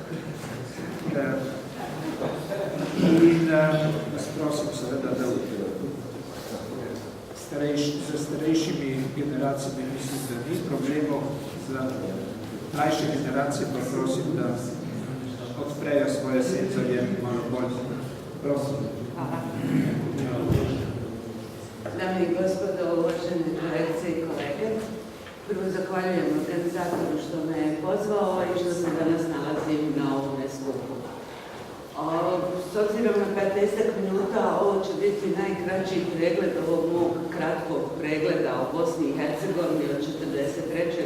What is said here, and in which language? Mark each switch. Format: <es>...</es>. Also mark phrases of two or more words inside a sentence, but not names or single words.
<sl>In vas prosim seveda, da za starejšimi generacijami mislim, da ni problemov, za mlajše generacije pa prosim, da odprejo svoje senzorje malo bolj. Prosim.</sl> <bs>Dame i gospodo, uvažene kolegice i kolege, prvo zahvaljujem organizatoru što me je pozvao i što se danas nalazim na ovome skupu. S obzirom na 15 minuta, ovo će biti najkraći pregled ovog mog kratkog pregleda o Bosni i Hercegovini od 1943.</bs>